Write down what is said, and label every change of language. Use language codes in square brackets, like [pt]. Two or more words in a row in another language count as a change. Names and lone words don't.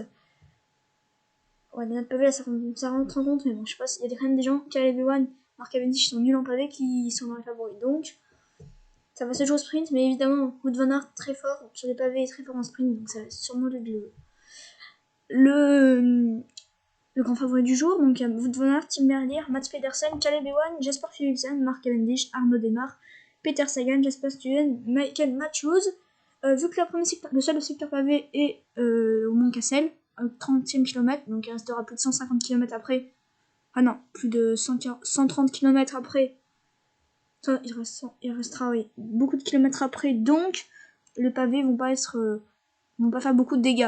[fr] Ouais, les notes pavés là ça rentre en compte, mais bon, je sais pas s'il y a quand même des gens, Caleb Ewan, Mark Cavendish sont nuls en pavé qui sont dans les favoris. Donc ça va se jouer au sprint, mais évidemment Wout van Aert très fort sur les pavés et très fort en sprint, donc ça va sûrement le grand favori du jour. Donc Wout van Aert, Tim Merlier, Mats Pedersen, Caleb Ewan, Jasper Philipsen, Mark Cavendish, Arnaud Démare, Peter Sagan, Jasper Stuyven, Michael Matthews. Vu que le seul secteur pavé est au Mont Cassel, au 30e kilomètre, donc il restera plus de 150 km après. Ah non, plus de 130 km après. Il restera oui, beaucoup de kilomètres après, donc les pavés vont pas faire beaucoup de dégâts.